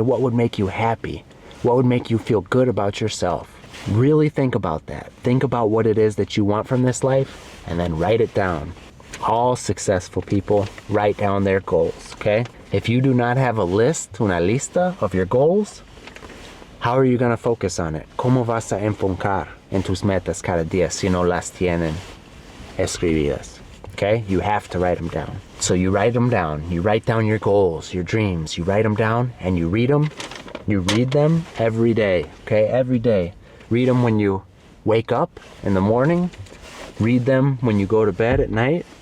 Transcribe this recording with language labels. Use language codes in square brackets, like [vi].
[en] What would make you happy? What would make you feel good about yourself? Really think about that. Think about what it is that you want from this life and then write it down. All successful people write down their goals, okay? If you do not have a list, [es] una lista [en] of your goals, how are you going to focus on it? [es] ¿Cómo vas a enfocar en tus metas cada día si no las tienen escribidas? [en] Okay? You have to write them down. So you write them down. You write down your goals, your dreams. You write them down and you read them. You read them every day, okay? Every day. Read them when you wake up in the morning. Read them when you go to bed at night.